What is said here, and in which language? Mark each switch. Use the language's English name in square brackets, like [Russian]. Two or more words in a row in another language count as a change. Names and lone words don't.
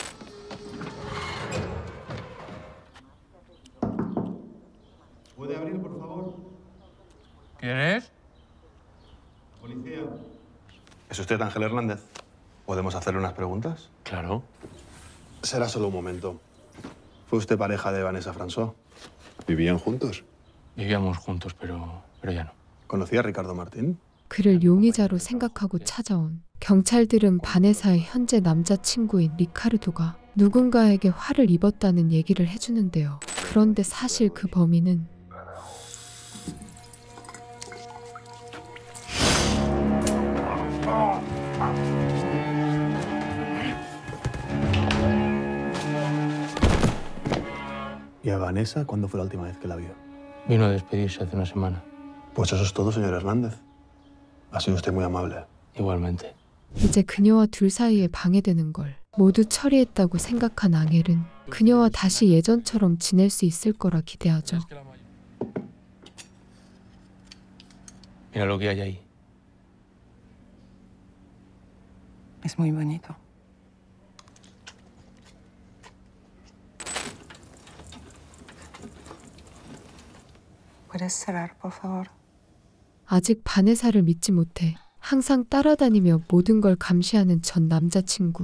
[Spanish] ¿Quién es? ¿Es usted Ángel Hernández? ¿Podemos hacerle unas preguntas? Claro. Será solo un momento. ¿Fue usted pareja de Vanessa François? ¿Vivían juntos? Vivíamos juntos, pero ya no. ¿Conocía a Ricardo Martín? [Korean] 그를 용의자로 생각하고 찾아온 경찰들은 바네사의 현재 남자친구인 리카르도가 누군가에게 화를 입었다는 얘기를 해주는데요. 그런데 사실 그 범인은 [Spanish] ¿Y a Vanessa cuándo fue la última vez que la vio? Vino a despedirse hace una semana. Pues eso es todo, señor Hernández. Ha sido usted muy amable. Igualmente. [Korean] 이제 그녀와 둘 사이에 방해되는 걸 모두 처리했다고 생각한 앙헬은 그녀와 다시 예전처럼 지낼 수 있을 거라 기대하죠. [Spanish] Mira lo que hay ahí. Es muy bonito. ¿Puedes cerrar, por favor? [Korean] 아직 바네사를 믿지 못해 항상 따라다니며 모든 걸 감시하는 전 남자친구.